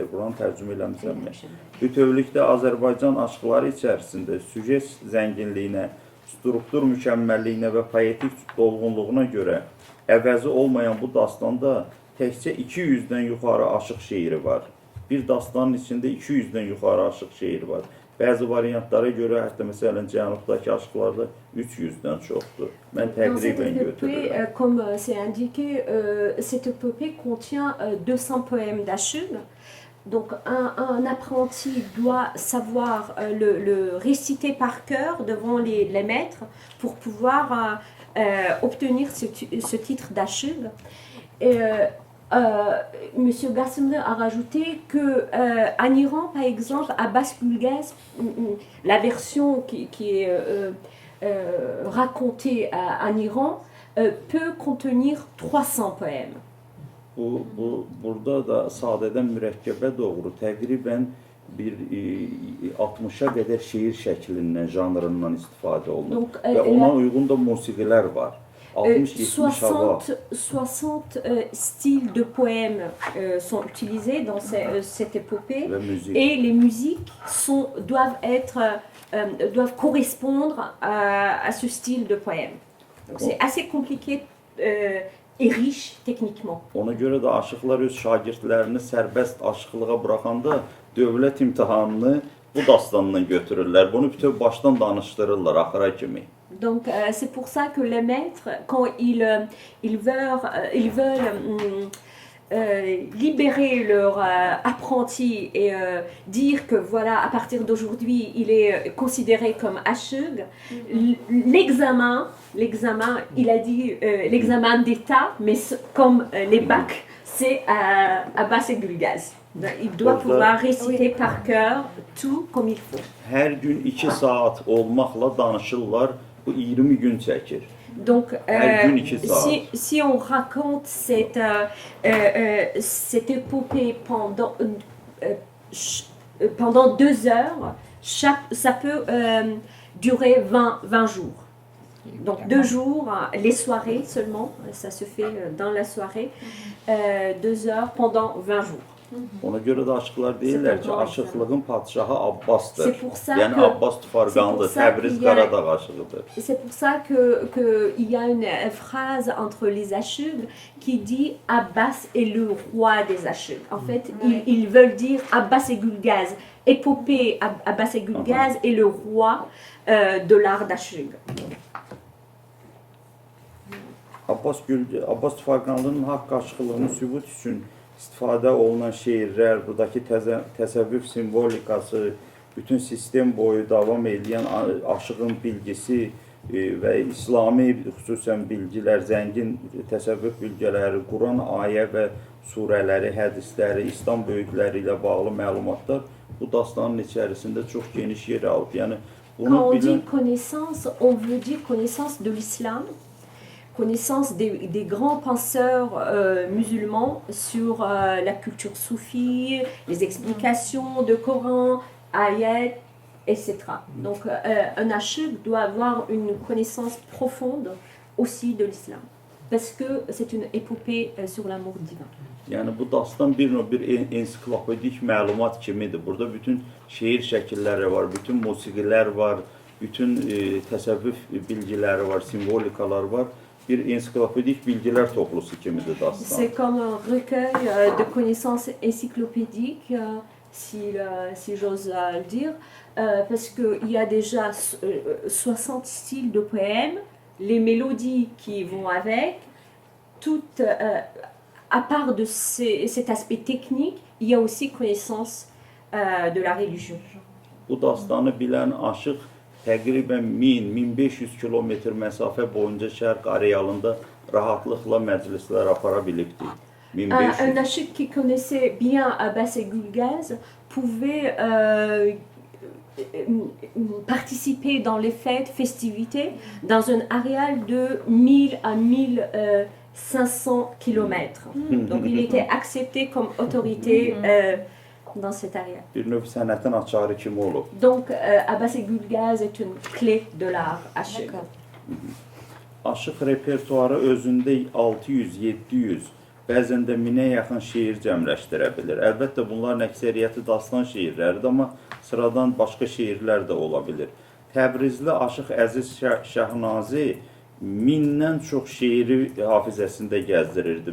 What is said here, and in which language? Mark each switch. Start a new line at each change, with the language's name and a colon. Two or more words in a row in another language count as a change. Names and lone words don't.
Azerbaijani: Buranı tərcümə eləmişəm. Bütövlükdə Azərbaycan aşıqları içərisində süjet zənginliyinə, struktur mükəmməlliyinə və poetik dolğunluğuna görə əvəzi olmayan bu dastanda təkcə 200-dən yuxarı aşıq şeiri var. Bir dastanın içində 200-dən yuxarı aşıq şeiri var. Bəzi variantlara görə, hətta məsələn, cənubdakı aşıqlarda 300-dən çoxdur. Mən təqribən götürürəm.
French: Comme c'est indiqué, cette épopée contient 200 poèmes d'Aşıq. Donc un apprenti doit savoir le réciter par cœur devant les maîtres pour pouvoir obtenir ce titre d'Aşıq. Monsieur Gassemler a rajouté qu'en Iran, par exemple, Abbas Gülgəz, la version qui est racontée en Iran, peut contenir 300 poèmes.
Azerbaijani: Burada da sadədən mürəkkəbə doğru təqribən bir 60-a qədər şeir şəklindən, janrından istifadə olunur. Və ona uyğun da musiqilər var.
French: 60 styles de poèmes sont utilisés dans cette épopée et les musiques doivent correspondre à ce style de poème. Donc c'est assez compliqué et riche techniquement.
Azerbaijani: Ona görə də aşıqlar öz şagirdlərini sərbəst aşıqlığa buraxanda dövlət imtahanını bu dastandan götürürlər. Bunu bütöv başdan danışdırırlar axıra kimi.
French: Donc c'est pour ça que les maîtres, quand ils veulent libérer leur apprenti et dire que voilà, à partir d'aujourd'hui, il est considéré comme aşık. L'examen, il a dit l'examen d'État, mais comme les bacs, c'est à Abbas Gülgaz. Il doit
Azerbaijani: Orada-
French: pouvoir réciter par cœur tout comme il faut.
Azerbaijani: Hər gün 2 saat olmaqla danışırlar. Bu 20 gün çəkir.
French: Donc,
Azerbaijani: Her gün 2 saat.
French: si on raconte cette épopée pendant 2 heures, ça peut durer 20 jours. Donc 2 jours, les soirées seulement, ça se fait dans la soirée, 2 heures pendant 20 jours.
Azerbaijani: Ona görə də aşıqlar deyirlər ki, aşıqlığın padşahı Abbasdır.
French: C'est pour ça
Azerbaijani: Yəni
French: que-
Azerbaijani: Abbas
French: c'est
Azerbaijani: Tufarqandır,
French: pour ça
Azerbaijani: Təbriz
French: qu'il y a-
Azerbaijani: Qaradağ aşığıdır.
French: C'est pour ça qu'il y a une phrase entre les aşıks qui dit Abbas est le roi des aşıks. En fait, ils veulent dire Abbas et Gülgaz. Épopée Abbas et Gülgaz est le roi de l'art d'aşık.
Azerbaijani: Abbas Tufarqanlının haqq aşıqlığını sübut üçün istifadə olunan şeirlər, buradakı təsəvvüf simvolikası, bütün sistem boyu davam edən aşığın bilgisi və İslami xüsusən bilgilər, zəngin təsəvvüf bilgiləri, Quran ayə və surələri, hədisləri, İslam böyükləri ilə bağlı məlumatlar bu dastanın içərisində çox geniş yer alıb. Yəni
French: Quand
Azerbaijani: bunu
French: on
Azerbaijani: bilən
French: dit connaissance, on veut dire connaissance de l'islam, connaissance des grands penseurs musulmans sur la culture soufie, les explications de Coran, ayat, etc. Donc un aşık doit avoir une connaissance profonde aussi de l'islam, parce que c'est une épopée sur l'amour divin.
Azerbaijani: Yəni bu dastan bir növ bir ensiklopedik məlumat kimidir. Burada bütün şeir şəkilləri var, bütün musiqilər var, bütün təsəvvüf bilgiləri var, simvolikalar var. Bir ensiklopedik bilgilər toplusu kimidir dastan.
French: C'est comme un recueil de connaissances encyclopédiques, si j'ose le dire, parce qu'il y a déjà 60 styles de poèmes, les mélodies qui vont avec, toutes, à part de cet aspect technique, il y a aussi connaissance de la religion.
Azerbaijani: Bu dastanı bilən aşıq təqribən 1000-1500 kilometr məsafə boyunca şərq arealında rahatlıqla məclislər apara bilibdir.
French: Un
Azerbaijani: 1500.
French: aşık qui connaissait bien Abbas et Gülgaz pouvait participer dans les fêtes, festivités, dans un aréal de 1000 à 1500 km. Donc il était accepté comme autorité dans cet aréal.
Azerbaijani: Bir növ sənətin açarı kimi olub.
French: Donc Abbas et Gülgaz est une clé de l'art aşık.
Azerbaijani: Aşıq repertuarı özündə 600-700, bəzən də 1000-ə yaxın şeir cəmləşdirə bilir. Əlbəttə bunların əksəriyyəti dastan şeirləridir, amma sıradan başqa şeirlər də ola bilir. Təbrizli aşıq Əziz Şahnazi 1000-dən çox şeiri hafizəsində gəzdirirdi.